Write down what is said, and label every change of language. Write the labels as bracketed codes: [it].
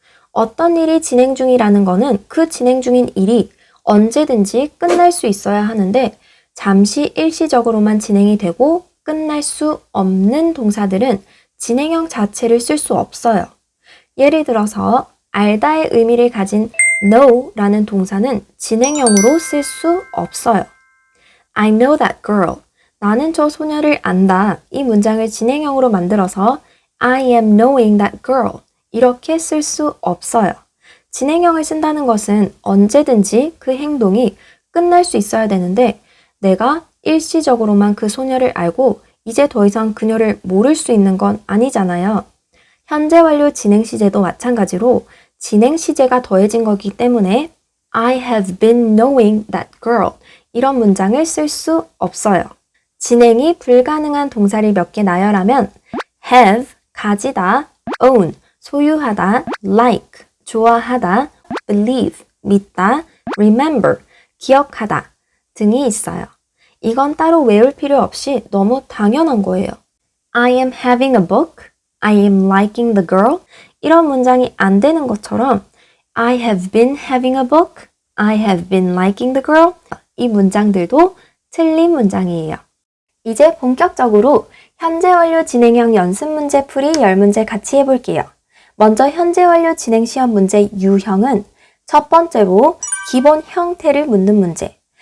[ko] 어떤 일이 진행 중이라는 거는 그 진행 중인 일이 언제든지 끝날 수 있어야 하는데 잠시 일시적으로만 진행이 되고 끝날 수 없는 동사들은 진행형 자체를 쓸 수 없어요. 예를 들어서 알다의 의미를 가진 know라는 동사는 진행형으로 쓸 수 없어요. [en] I know that girl. 나는 저 소녀를 안다. 이 문장을 진행형으로 만들어서 I am knowing that girl. [ko] 이렇게 쓸 수 없어요. 진행형을 쓴다는 것은 언제든지 그 행동이 끝날 수 있어야 되는데 내가 일시적으로만 그 소녀를 알고 이제 더 이상 그녀를 모를 수 있는 건 아니잖아요. 현재 완료 진행 시제도 마찬가지로 진행 시제가 더해진 거기 때문에 I have been knowing that girl 이런 문장을 쓸 수 없어요. 진행이 불가능한 동사를 몇 개 나열하면 have, 가지다, own, 소유하다, like, 좋아하다, believe, 믿다, remember, 기억하다 등이 있어요. 이건 따로 외울 필요 없이 너무 당연한 거예요. [en] I am having a book. I am liking the girl. 이런 문장이 안 되는 것처럼 I have been having a book. I have been liking the girl. [ko] 이 문장들도 틀린 문장이에요. 이제 본격적으로 현재 완료 진행형 연습 문제 풀이 10문제 같이 해볼게요. 먼저 현재 완료 진행 시험 문제 유형은 첫 번째로 기본 형태를 묻는 문제.